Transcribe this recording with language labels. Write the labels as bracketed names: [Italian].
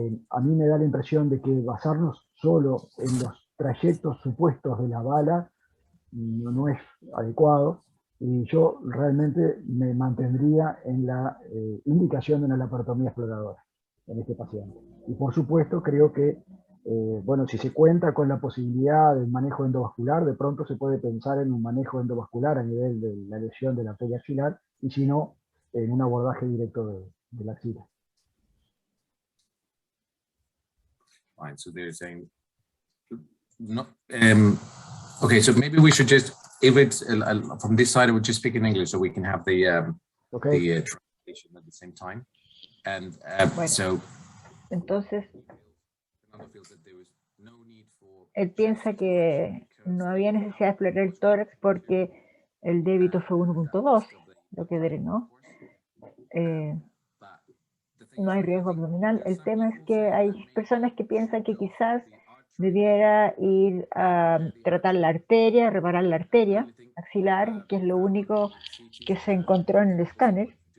[Spanish] A mí me da la impresión de que basarnos solo en los trayectos supuestos de la bala no es adecuado, y yo realmente me mantendría en la indicación de una laparotomía exploradora en este paciente. Y por supuesto creo que, bueno, si se cuenta con la posibilidad del manejo endovascular, de pronto se puede pensar en un manejo endovascular a nivel de la lesión de la arteria axilar, y si no, en un abordaje directo de la axila. [English] Fine, so they're saying, no, okay, so maybe we should just, if it's from this side, we'll just speak in English so we can have the translation at the same time. And [Spanish] bueno, entonces, él piensa que no había necesidad de explorar el tórax porque el débito fue 1.2, lo que drenó. No hay riesgo abdominal. El tema es que hay personas que piensan que quizás debiera ir a tratar la arteria, reparar la arteria axilar, que es lo único que se encontró en el escáner.